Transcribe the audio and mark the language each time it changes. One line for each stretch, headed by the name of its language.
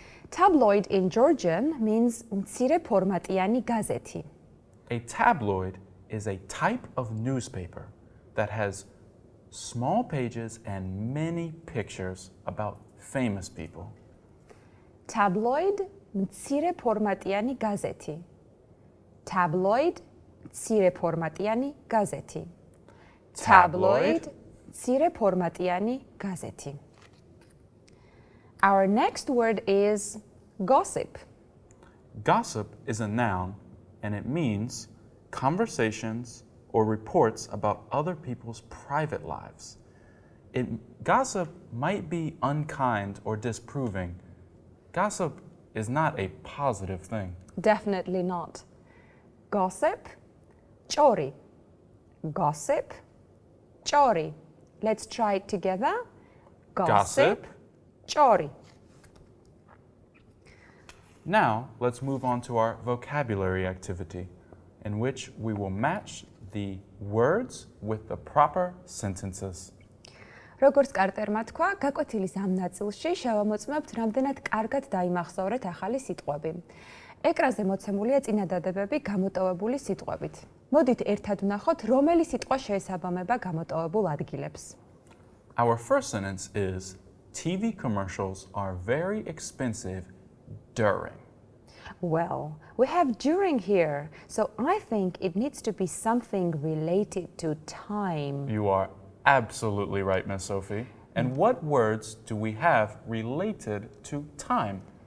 English: Tabloid in Georgian means
Georgian: მცირე ფორმატიანი გაზეთი.
English: A tabloid is a type of newspaper that has small pages and many pictures about famous people.
Georgian: Tabloid მცირე ფორმატიანი გაზეთი. Tabloid მცირე ფორმატიანი გაზეთი. Tabloid მცირე ფორმატიანი გაზეთი.
English: Our next word is gossip. Gossip is a noun and it means conversations or reports about other people's private lives. Gossip might be unkind or disproving. Gossip is not a positive thing. Definitely not. Gossip, ჭორი. Gossip, ჭორი. Let's try it together. Gossip,
Georgian: ჭორი.
English: Now, let's move on to our vocabulary activity, in which we will match the words with the proper sentences.
Georgian: როგორც კარტერმა თქვა, გაკვეთილის ამ ნაწილში შევამოწმებთ რამდენად კარგად დაიმახსოვრეთ ახალი სიტყვები. ეკრანზე მოცემულია წინადადებები გამოტოვებული სიტყვებით. მოდით ერთად ვნახოთ, რომელი სიტყვა შეესაბამება გამოტოვებულ ადგილებს.
English: Our first sentence is, TV commercials are very expensive during. Well, we have during here, so I think it needs to be something related to time. You are absolutely right, Miss Sophie. And what words do we have related to time?